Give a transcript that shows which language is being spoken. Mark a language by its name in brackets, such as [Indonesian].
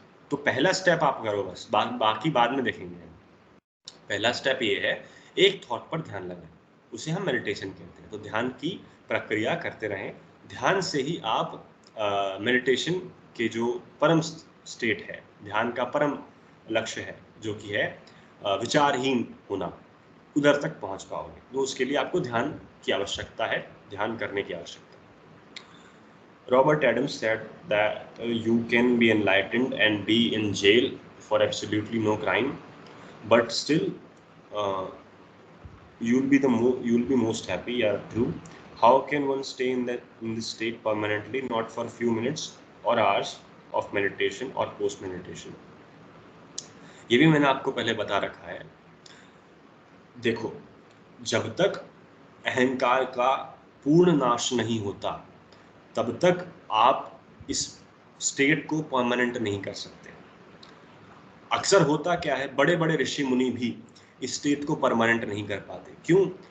[Hindi] तो पहला स्टेप आप करो बस, बाकी बाद में देखेंगे। पहला स्टेप ये है, एक थॉट पर ध्यान लगाएं, उसे हम मेडिटेशन कहते हैं। तो ध्यान की प्रक्रिया करते रहें, ध्यान से ही आप मेडिटेशन के जो परम स्टेट है, ध्यान का परम लक्ष्य है, जो कि है विचारहीन होना, उधर तक पहुंच पाओगे। तो उसके लिए आपको ध्यान की आवश्यकता है, ध्यान करने की आवश्यकता है। [English] Robert Adams said that you can be enlightened and be in jail for absolutely no crime, but still uh, you'll be most happy. Yeah, true. How can one stay in this state permanently, not for few minutes or hours of meditation or post meditation? [Hindi] ये भी मैंने आपको पहले बता रखा है। देखो, जब तक अहंकार का पूर्ण नाश नहीं होता तब तक आप इस स्टेट को परमानेंट नहीं कर सकते। अक्सर होता क्या है, बड़े बड़े ऋषि मुनि भी इस स्टेट को परमानेंट नहीं कर पाते। क्यों?